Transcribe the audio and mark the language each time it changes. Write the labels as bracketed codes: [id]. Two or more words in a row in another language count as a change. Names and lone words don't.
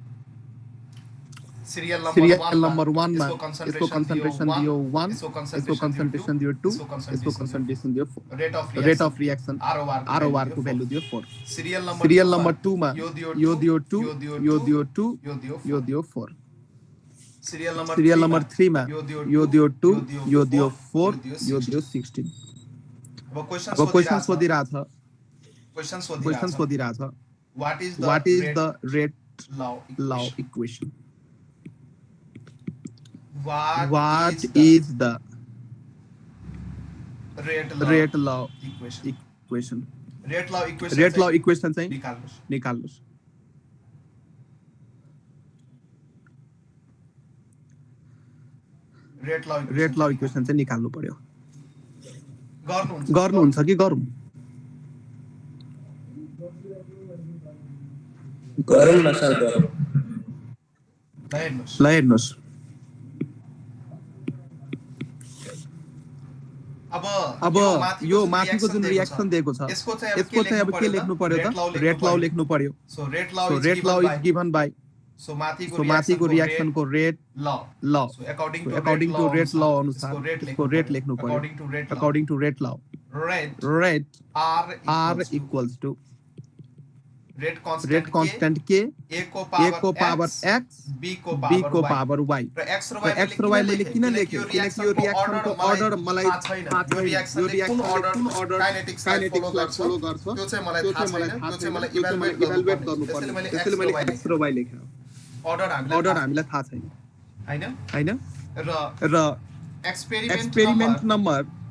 [en] serial number [ne] 1 मा यसको कन्सन्ट्रेसन दियो 1 यसको कन्सन्ट्रेसन दियो 2 यसको कन्सन्ट्रेसन दियो 4 [en] rate of reaction [ne] ROR को भ्यालु दियो 4 [en] serial number [ne] 2 मा यो दियो 2 यो दियो 2 यो दियो 4 [en] serial number [ne] 3 मा यो दियो 2 यो दियो 4 यो दियो 16 अब क्वेशन सोधिरा छ [en] what is the rate law equation what is the rate law equation rate law equation [ne] चाहिँ निकाल्नुस् [en] rate law equation [ne] चाहिँ निकाल्नु पर्यो गर्नुहुन्छ कि गरौँ गरौँ न सर गरौँ ल हेर्नुस् अब यो माथिको जुन रियाक्सन दिएको छ यसको चाहिँ अब के लेख्नु पर्यो त [en] rate law [ne] लेख्नु पर्यो [en] so rate law is given by so [ne] माथिको रियाक्सन को रेट लॉ [en] according to rate law [ne] अनुसार इसको रेट लेख्नु पर्यो [en] according to rate law rate r equals to rate constant [ne] के a को पावर x b को पावर y र x र y मैले किन लेख्यो किनकि यो रियाक्सन को अर्डर मलाई थाहा छैन यो रियाक्सन कुन अर्डर काइनेटिक्सलाई फलो गर्छ त्यो चाहिँ मलाई थाहा छैन त्यो चाहिँ मलाई इभ्यालुएट गर्नु पर्छ त्यसैले मैले x र y लेखे अर्डर हामीलाई थाहा छैन हैन र [en] experiment number